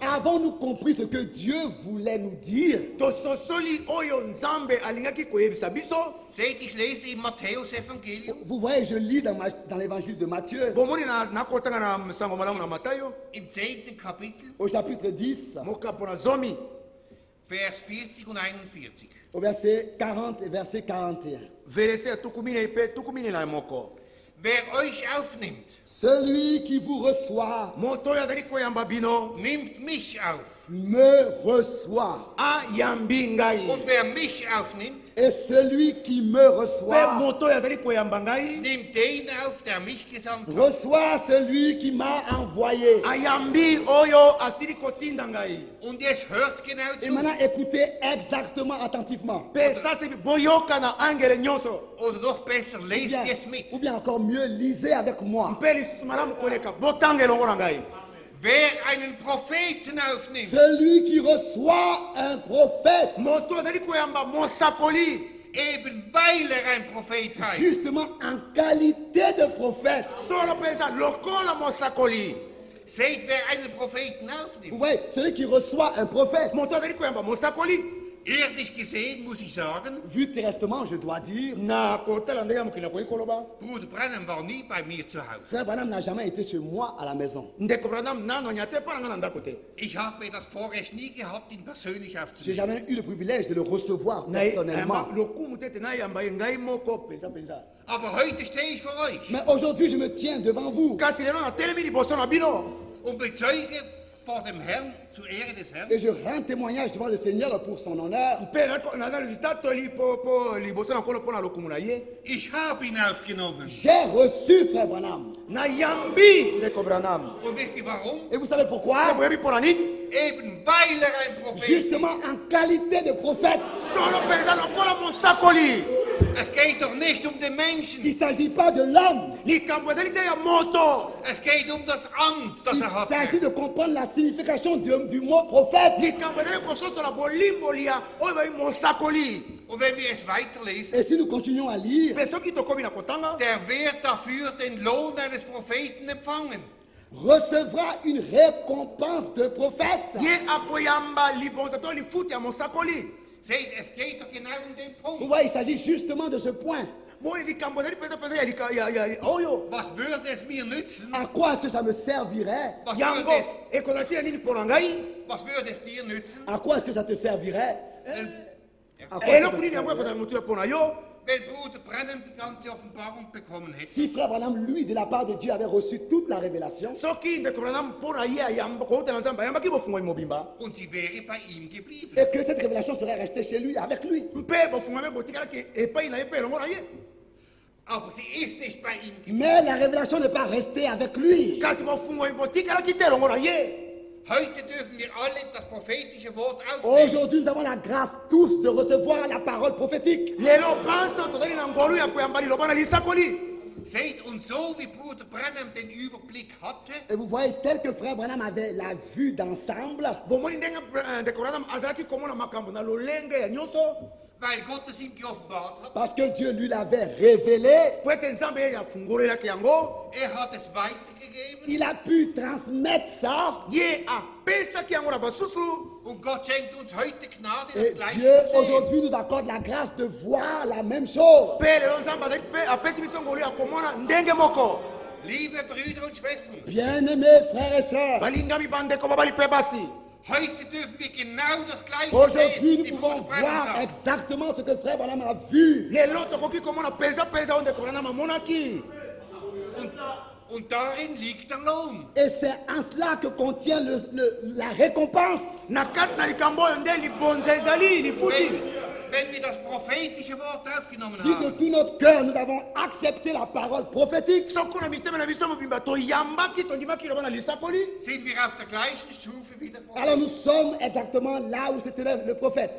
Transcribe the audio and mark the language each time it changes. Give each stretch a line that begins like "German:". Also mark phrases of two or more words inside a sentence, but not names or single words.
French: Avons-nous compris ce que Dieu voulait nous dire?
Lingala: tososoli oyo nzambe alingaki koyebisa biso.
German: Seht, ich lese im Matthäus-Evangelium
French: Vous voyez, je lis dans l'évangile de Matthieu,
Lingala: bomoni nakotanga na sango malamu na matayo
German: im 10. Kapitel,
French: au chapitre 10,
Lingala: mokapo na zomi
German: Vers 40 und 41.
French: au verset 40 et verset 41.
Lingala: verese ya tukumine mpe tukumine na moko.
German: Wer euch aufnimmt,
French: Celui qui vous reçoit
Lingala: moto oyo azali koyamba bino
German: nimmt mich auf.
French: me reçoit.
Lingala: ayambi ngai.
German: Und wer mich aufnimmt,
French: Et celui qui me
Lingala: Mpe
French: reçoit,
Lingala: moto oyo azali koyamba ngai
German: nimmt den auf, der mich gesandt hat.
French: reçoit celui qui m'a envoyé.
Lingala: ayambi oyo asili kotinda ngai.
German: Und jetzt hört genau
French: Et
German: zu.
French: maintenant, écoutez exactement, attentivement.
Lingala: Mpe sasi boyoka na angele nyonso.
German: Oder noch besser,
French: Ou
German: lest
French: bien,
German: es mit.
French: ou bien encore mieux, lisez avec moi.
Lingala: Mpe lisusu malamu koleka botanga elongo na ngai.
German: Wer einen Propheten aufnimmt,
French: Celui qui reçoit un prophète,
Lingala: moto azali koyamba mosakoli.
German: eben weil ein Prophet heißt,
French: justement en qualité de prophète.
Lingala: Solo mpenza lokola mosakoli.
German: seht, wer einen Propheten
French: Vous
German: aufnimmt.
French: voyez, celui qui reçoit un prophète,
Lingala: Moto azali koyamba mosakoli.
German: Irdisch gesehen, muss ich sagen,
French: vu terresтрement, je dois dire,
Lingala: Na kotala ndenge ya mokili akoki koloba.
German: Bruder Branham war nie bei mir zu Hause.
French: Frère Branham n'a jamais été chez moi à la maison.
Lingala: Ndeko Branham nano anya te mpo na ngai na ndako te.
German: Ich habe das Vorrecht nie gehabt, ihn persönlich
French: J'ai
German: aufzunehmen.
French: jamais eu le privilège de le recevoir personnellement.
Lingala: lokumu te te nayamba ye ngai moko mpenza.
German: Aber heute stehe ich vor euch
French: Mais aujourd'hui, je me tiens devant vous
Lingala: kasi lelo natelemi liboso na bino.
German: und bezeuge vor dem Herrn, zur Ehre des Herrn,
French: et je rends témoignage devant le Seigneur pour son honneur.
Lingala: mpe naza lizita toli po liboso na nkolo mpo na lokumu na ye.
German: ich habe ihn aufgenommen.
French: J'ai reçu Frère Branham.
Lingala: Nayambi ndeko Branham.
German: Und wisst ihr warum?
French: Et vous savez pourquoi?
Lingala: boyebi mpo na nini?
German: Eben weil ein Prophet
French: Justement en qualité de prophète.
Lingala: solo mpenza lokola mosakoli.
German: ist. Es geht doch nicht um den Menschen.
French: Il ne s'agit pas de l'homme.
Lingala: likambo ezali te ya moto.
German: Es geht um das Amt, das
French: Il
German: hat.
French: s'agit de comprendre la signification du mot prophète.
Lingala: likambo ezali kososola bolimboli ya oyo bayi mosakoli.
German: Und wenn wir es weiterlesen,
French: Et si nous continuons à lire,
Lingala: mpe soki tokomi na kotanga
German: der wird dafür den Lohn eines Propheten empfangen.
French: recevra une récompense de prophète.
Lingala: ye akoyamba libonza to lifuta ya mosakoli.
German: Seht, es geht doch genau um den
French: Vous
German: Punkt.
French: voyez, il s'agit justement de ce point.
Lingala: boye likambo ezali mpenza ya oyo.
German: Was würde es mir nützen?
French: À quoi est-ce que ça me servirait?
German: Was
Lingala: yango
German: würde es,
Lingala: ekozala tina nini mpo na ngai.
German: was würde es dir nützen?
French: À quoi est-ce que ça te servirait? À quoi est-ce que ça
Lingala: eloko te nini yango
French: servirait?
Lingala: ekozala motu mpo na yo.
German: Wenn Bruder Branham die ganze Offenbarung bekommen hätte,
French: Si Frère Branham, lui, de la part de Dieu, avait reçu toute la révélation,
Lingala: soki ndeko Branham mpo na ye ayamba kouta na nzambe ayambaki bofungwami mobimba.
German: und sie wäre bei ihm geblieben.
French: et que cette révélation serait restée chez lui, avec lui.
Lingala: mpe bofungwami botikalaki epai na ye mpe elongo na ye.
German: Aber sie ist nicht bei ihm geblieben.
French: Mais la révélation n'est pas restée avec lui.
Lingala: kasi bofungwami botikalaki te elongo na ye.
German: Heute dürfen wir alle das prophetische Wort aufnehmen.
French: Aujourd'hui, nous avons la grâce tous de recevoir la parole prophétique.
Lingala: lelo banso tozali na ngolu ya koyamba liloba na lisakoli.
German: Seht, und so wie Bruder Branham den Überblick hatte,
French: Et vous voyez, tel que Frère Branham avait la vue d'ensemble,
Lingala: bomoni ndenge ndeko Branham azalaki komona makambo na lolenge ya nyonso.
German: weil Gott es ihm geoffenbart hat,
French: parce que Dieu lui l'avait révélé,
Lingala: po ete nzambe ye afungolelaki yango.
German: hat es weitergegeben
French: il a pu transmettre ça.
Lingala: ye apesaki yango na basusu.
German: und Gott schenkt uns heute Gnade,
French: Et
German: das Gleiche
French: Dieu
German: zu sehen.
French: aujourd'hui nous accorde la grâce de voir la même chose.
Lingala: mpe lelo nzambe azali mpe apesi biso ngolu ya komona ndenge moko.
German: Liebe Brüder und Schwestern,
French: Bien-aimés frères et sœurs,
Lingala: balingami bandeko babali mpe basi.
German: heute dürfen wir genau das Gleiche
French: aujourd'hui
German: sehen,
French: nous
German: wie
French: pouvons
German: Bruder Branham
French: voir
German: sagt.
French: exactement ce que Frère Branham a vu.
Lingala: lelo tokoki komona mpenza oyo ndeko Branham amonaki.
German: Und darin liegt der Lohn.
French: Et c'est en cela que contient la récompense.
Lingala: na kati na likambo oyo nde libonza ezali lifuti.
German: Wenn wir das prophetische Wort aufgenommen
French: Si de
German: haben,
French: tout notre cœur nous avons accepté la parole prophétique,
Lingala: soko na mitema na biso mobimba toyambaki tondimaki liloba na lisakoli.
German: sind wir auf der gleichen Stufe wie der Prophet.
French: alors nous sommes exactement là où se tenait le prophète.